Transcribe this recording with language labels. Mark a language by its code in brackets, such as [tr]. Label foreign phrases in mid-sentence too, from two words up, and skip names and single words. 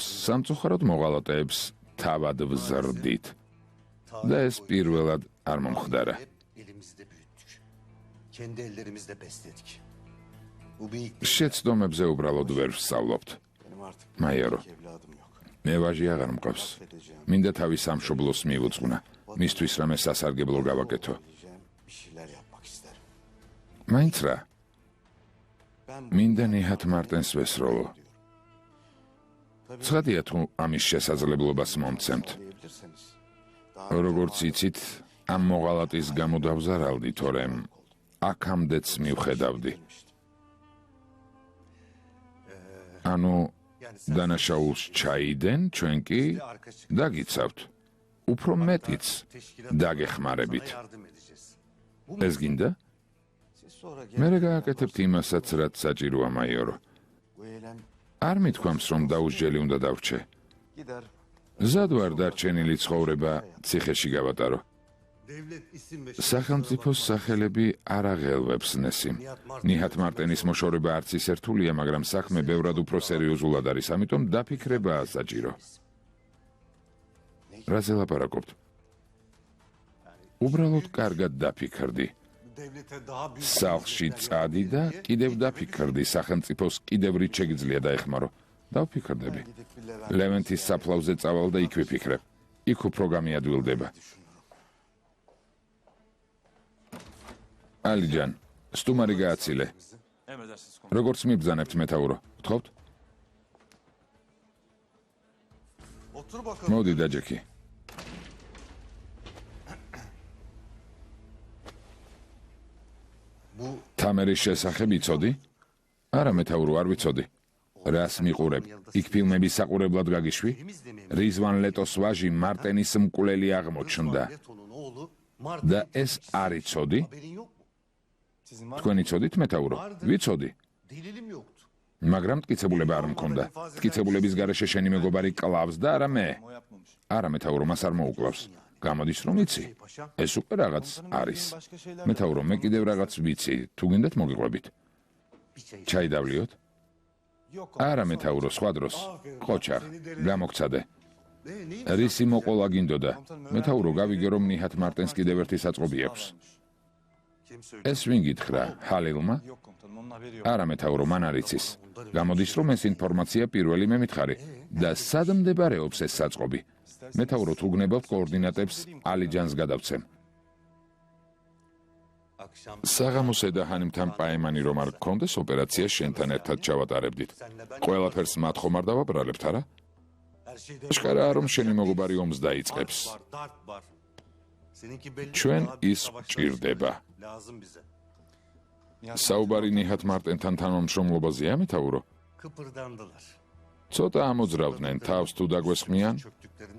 [ka] სამწუხაროდ მოღალატეებს თავად ვზრდით. და ეს პირველად არ მომხდარა. [tr] hep elimizde büyüttük. Kendi ellerimizle besledik. Bu bir [ka] შეცდომებზე უბრალოდ ვერ ვსწავლობთ. [tr] benim artık [ka] მაიორო, [tr] bir evladım yok. [ka] მე ვაჟი აღარ მყავს. მინდა თავის სამშობლოს მივუძღვნა. მისთვის რამე სასარგებლო გავაკეთო. [tr] Diyeceğim, bir şeyler yapmak isterim. [ka] მაინც რა, [tr] Ben [ka] მინდა ნიჰათ მარტენს ვესროლო. ცხადია თუ ამის შესაძლებლობას მომცემთ. [tr] diyebilirseniz. Daha [ka] როგორც იცით, ამ მოღალატის გამო დავზარალდი, თორემ აქამდეც მივხედავდი. ანუ დანაშაულს ჩაიდენ, ჩვენ კი [tr] arka çık. [ka] დაგიცავთ. უფრო მეტიც დაგეხმარებით. [tr] Yardım edeceğiz. [ka] ეს გინდა? [tr] Siz sonra [ka] მე გააკეთებთ იმასაც, რაც საჭიროა, მაიორო. [tr] bu eylem [ka] არ მithქვამს, რომ დაუსჯელი უნდა დავრჩე. [tr] gider. [ka] მზად ვარ დარჩენილი ცხოვრება ციხეში გავატარო. [tr] Devlet isim ve [ka] სახელმწიფოს სახელები არ აღელვებს ნესიმ. ნიჰათ მარტენის მოშორება არც ის ერთულია, მაგრამ საქმე ბევრად უფრო სერიოზულად არის, ამიტომ დაფიქრებაა საჭირო. რაზე ლაპარაკობთ? უბრალოდ კარგად დაფიქრდი. [tr] devlete daha büyük [ka] სახლში წადი და კიდევ დაფიქრდი, სახელმწიფოს კიდევ რით შეგიძლია დაეხმარო. დავფიქრდები. [tr] gidip bir Levent [ka] ლევენტის საფლავზე წავალ და იქ ვიფიქრებ. იქ უფრო გამიადვილდება. ალიჯან, სტუმარი გააცილე. [tr] Emredersiniz komutanım. [ka] როგორც მიბრძანებთ, მეთაურო? გთხოვთ? [tr] otur bakalım. [ka] მოდი დაჯექი. [tr] Bu [ka] თამერის შესახებ იცოდი? არა, მეთაურო, არ ვიცოდი. რას მიყურებ? იქ ფილმების საყურებლად გაგიშვი? რიзвან ლეტოს ვაჟი მარტენის მკვლელი აღმოჩნდა. [tr] Leto'nun oğlu Martin. [ka] და ეს არ იცოდი? [tr] Haberin yok mu? [ka] თქვენ იცოდით, მეთაურო? ვიცოდი. [tr] Delilim yoktu. [ka] მაგრამ მტკიცებულება არ მქონდა. მტკიცებულების გარეშე შენი მეგობარი კლავს და არა მე. [tr] O yapmamış. [ka] არა, მეთაურო, მას არ მოუკლავს. გამოდის, რომ იცი. ეს უკვე რაღაც არის. მეთაურო, მე კიდევ რაღაც ვიცი. თუ გინდათ მოგიყვებით. [tr] Bir çay. [ka] ჩაი დავლიოთ? არა, მეთაურო, სხვა დროს. ყოჩაღ, გამოგცადე. [tr] Ne? [ka] რისი მოყოლა გინდოდა? მეთაურო, გავიგე, რომ ნიჰათ მარტენს კიდევ ერთი საწყობი აქვს. [tr] Kim söyledi? [ka] ეს ვინ გითხრა? ჰალილმა? [tr] Yok komutanım onun haberi yok. [ka] არა, მეთაურო, მან არ იცის. გამოდის, რომ ეს ინფორმაცია პირველი მე მითხარი და სად მდებარეობს ეს საწყობი? მეთაურო, თუ გნებავთ კოორდინატებს, ალიჯანს გადავცემ. [tr] Akşam [ka] საღამოსე და ჰანიმთან პაემანი რომ არ გქონდეს, ოპერაცია შენთან ერთად ჩავატარებდით. ყველაფერს მათ ხომ არ დავაბრალებთ, არა? [tr] her şeyde [ka] შკარაა, რომ შენი მეგობარი ომს დაიწყებს. [tr] var, dart var. Seninki belli. [ka] ჩვენ [tr] daha büyük [ka] ის [tr] savaşlar [ka] გჭირდება. [tr] lazım bize. [ka] საუბარი ნიჰათ მარტენთან თანამშრომლობაზეა, მეთაურო? [tr] Kıpırdandılar. [ka] ცოტა ამოძრავდნენ, თავს თუ დაგვესხმიან, [tr] Çöktüklerini